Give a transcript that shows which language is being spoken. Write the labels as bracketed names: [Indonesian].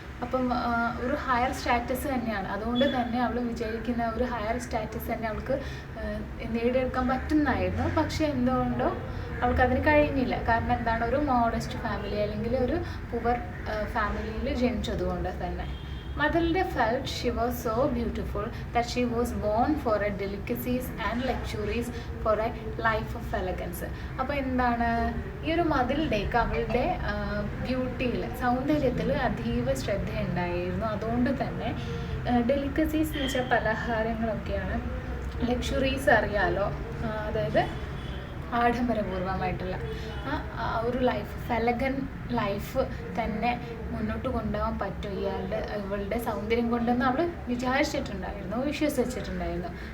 [Malayalam] അപ്പം ഒരു higher status തന്നെയാണ്. അതുകൊണ്ട് തന്നെ അവൾ വിചാരിക്കുന്ന ഒരു ഹയർ സ്റ്റാറ്റസ് തന്നെ അവൾക്ക് നേടിയെടുക്കാൻ പറ്റുന്നതായിരുന്നു. പക്ഷേ എന്തുകൊണ്ടോ അവൾക്കതിന് കഴിഞ്ഞില്ല. കാരണം എന്താണ്, ഒരു മോഡസ്റ്റ് ഫാമിലി അല്ലെങ്കിൽ ഒരു പുവർ ഫാമിലിയിൽ ജനിച്ചതുകൊണ്ട് തന്നെ. [English] Matilda felt she was so beautiful that she was born for a delicacies and luxuries for a life of elegance. [Malayalam] അപ്പോൾ എന്താണ്, ഈ ഒരു മതിൽഡേക്ക് അവളുടെ ബ്യൂട്ടിയിൽ, സൗന്ദര്യത്തിൽ അതീവ ശ്രദ്ധയുണ്ടായിരുന്നു. അതുകൊണ്ട് തന്നെ ഡെലിക്കസീസ് എന്ന് വെച്ചാൽ പലഹാരങ്ങളൊക്കെയാണ്. ലക്ഷറീസ് അറിയാലോ, അതായത് ആഡംബരപൂർവമായിട്ടുള്ള ഒരു ലൈഫ്, ഫെലഗൻ ലൈഫ് തന്നെ മുന്നോട്ട് കൊണ്ടുപോകാൻ പറ്റും ഇവളുടെ സൗന്ദര്യം കൊണ്ടെന്ന് അവൾ വിചാരിച്ചിട്ടുണ്ടായിരുന്നു, വിശ്വസിച്ചിട്ടുണ്ടായിരുന്നു.